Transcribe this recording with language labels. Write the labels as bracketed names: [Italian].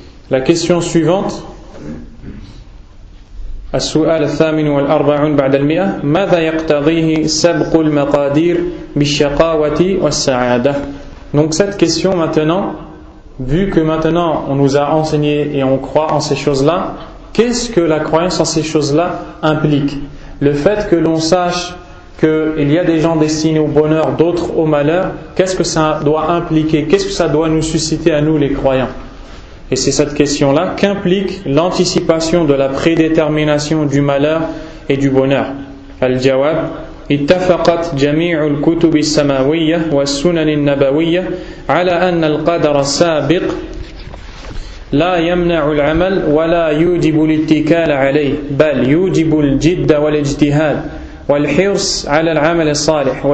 [French] La question suivante, [Arabic] السؤال الثامن والأربعون بعد المئة ماذا يقتضيه سبق المقادير بالشقاوة والسعادة. [French] Donc cette question maintenant, vu que maintenant on nous a enseigné et on croit en ces choses-là, qu'est-ce que la croyance en ces choses-là implique? Le fait que l'on sache qu'il y a des gens destinés au bonheur, d'autres au malheur, qu'est-ce que ça doit impliquer? Qu'est-ce que ça doit nous susciter à nous les croyants? Et c'est cette question-là qu'implique l'anticipation de la prédétermination du malheur et du bonheur. [Arabic] Al-Jawab اتفقت جميع الكتب السماوية والسنن النبوية على أن القدر السابق لا يمنع العمل ولا يوجب الاتكال عليه بل يوجب الجد والاجتهاد والحرص على العمل الصالح.